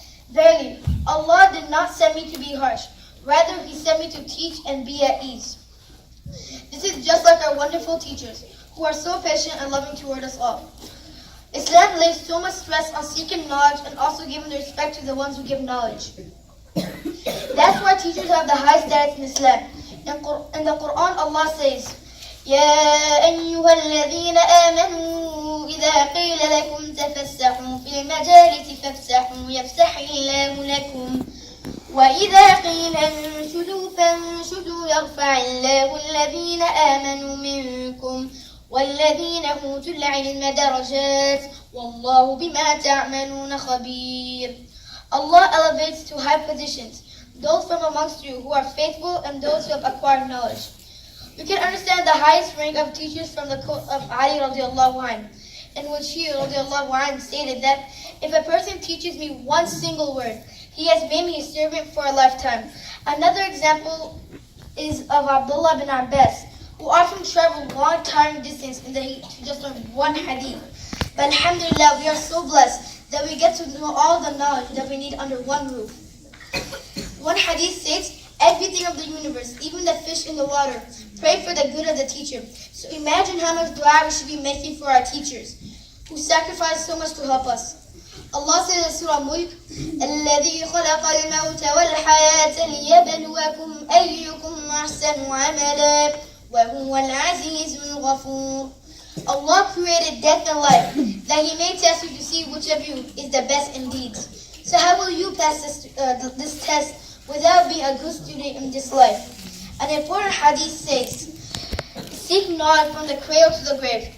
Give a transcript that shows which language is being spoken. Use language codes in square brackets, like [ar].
[en] Verily, Allah did not send me to be harsh. Rather, He sent me to teach and be at ease. This is just like our wonderful teachers, who are so patient and loving toward us all. Islam lays so much stress on seeking knowledge and also giving the respect to the ones who give knowledge. That's why teachers have the high status in Islam. In the Quran, Allah says, [ar] يا أيها الذين آمنوا إذا قيل لكم تفسحوا في المجالس فافسحوا يفسح الله لكم وإذا قيل انشدوا فانشدوا يرفع الله الذين آمنوا منكم والذين أوتوا العلم درجات والله بما تعملون خبير. [en] Allah elevates to high positions those from amongst you who are faithful and those who have acquired knowledge. You can understand the highest rank of teachers from the quote of Ali radiallahu anhu, in which he radiallahu anhu stated that if a person teaches me one single word, he has made me a servant for a lifetime. Another example is of Abdullah bin Abbas, who often traveled long tiring distance in the heat to just learn one hadith. But alhamdulillah, we are so blessed that we get to know all the knowledge that we need under one roof. One hadith states, everything of the universe, even the fish in the water, pray for the good of the teacher. So imagine how much dua we should be making for our teachers, who sacrifice so much to help us. Allah says in Surah Mulk, [ar] الَّذِي خَلَقَ الْمَوْتَ وَالْحَيَاةَ لِيَبْلُوَكُمْ أَيُّكُمْ أَحْسَنُ عَمَلًا وَهُوَ الْعَزِيزُ الْغَفُورُ. [en] Allah created death and life, that He may test you to see which of you is the best in deeds. So how will you pass this test without being a good student in this life? An important hadith says, seek knowledge from the cradle to the grave.